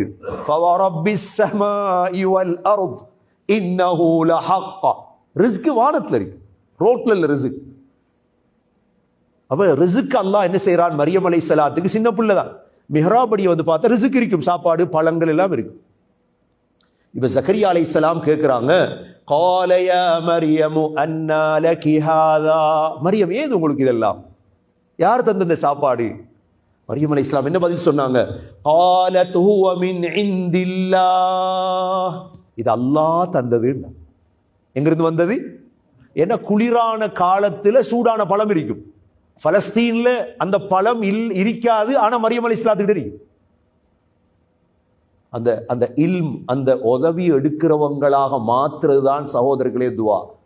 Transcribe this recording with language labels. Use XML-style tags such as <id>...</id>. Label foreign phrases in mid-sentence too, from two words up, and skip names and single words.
<ar>فورب السماء والأرض إنه لحق.</ar> <ta>ரிஸ்க் வானத்துல இருக்கு, ரோட்ல இல்ல ரிஸ்க். அப்ப ரிஸ்க் அல்லாஹ் என்ன செய்யறான்? மரியம் அலைஹிஸ்ஸலாத்துக்கு சின்ன பிள்ளை தான். மிஹ்ராபடி வந்து பார்த்தா ரிஸ்க் இருக்கும், சாப்பாடு பழங்கள் எல்லாம் இருக்கு. இப்ப ஜக்கரியா அலைஹிஸ்ஸலாம் கேட்கிறாங்க,</ta> <ar>قال يا مريم أنى لك هذا.</ar> <ta>மரியம் ஏது உங்களுக்கு இதெல்லாம்? யார் தந்த இந்த சாப்பாடு? மரியம் அலைஹிஸ்ஸலாம் என்ன பதில் சொன்னாங்க?</ta> <ar>قالت هو من عند الله.</ar> <ta>இது அல்லாஹ் தந்தது. எங்கிருந்து வந்தது? ஏன்னா குளிரான காலத்துல சூடான பழம் இருக்கும். பலஸ்தீன்ல அந்த பழம் இருக்காது. ஆனா மரியம் அலைஹிஸ்ஸலாத்துக்கு தெரியும். அந்த அந்த இல்ம், அந்த உதவி எடுக்கிறவங்களாக மாத்துறதுதான் சகோதரர்களே துவா.</ta>